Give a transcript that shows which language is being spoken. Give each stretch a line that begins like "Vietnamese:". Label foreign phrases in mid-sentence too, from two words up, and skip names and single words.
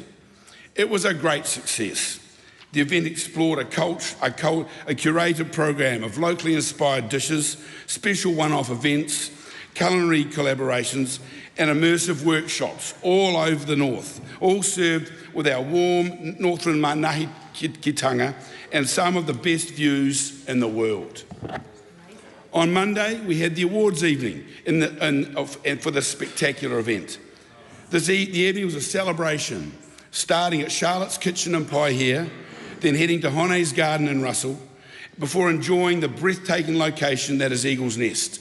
English: It was a great success. The event explored a curated program of locally inspired dishes, special one-off events, culinary collaborations and immersive workshops all over the north, all served with our warm Northland manahi-kitanga and some of the best views in the world. On Monday, we had the awards evening for this spectacular event. The evening was a celebration, starting at Charlotte's Kitchen in Paihia, then heading to Hone's Garden in Russell, before enjoying the breathtaking location that is Eagle's Nest.